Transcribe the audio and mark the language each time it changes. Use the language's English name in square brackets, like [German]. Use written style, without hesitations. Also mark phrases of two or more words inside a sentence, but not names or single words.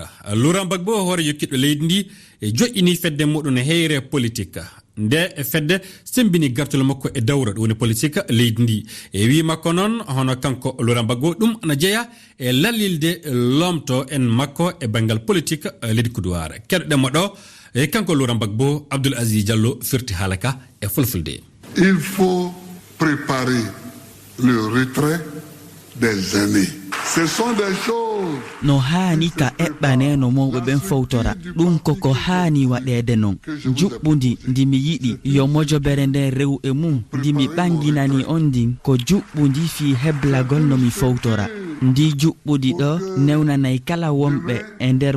[Fula] Laurent Gbagbo hoore jokkiɗo leydi ndi e joƴƴini fedde muɗum e heyre politique nde e fedde sembini gartol makko e dawra ɗo woni politique leydi ndi e wi makko noon hono kanko Laurent Gbagbo ɗum ana jeeya e lallilde lomto en makko e banggal politique leydi Kudowara. keɗoɗenmo ɗo e kanko Laurent Gbagbo Abdoul Aziz Diallo firti haalaka e fulfulde. [French] Il faut préparer le retrait des aînés. Ce sont des choses. [Fula] No haani ka eɓɓaneno mawɓe ɓen fowtora ɗum koko haani waɗede non juɓɓudi ndi mi yiɗi yo mojobere nden rew e mum ndi mi ɓanginani on ndin ko juɓɓudi fi heblagol no mi fowtora ndi juɓɓudi ɗo newnanay kala wonɓe e nder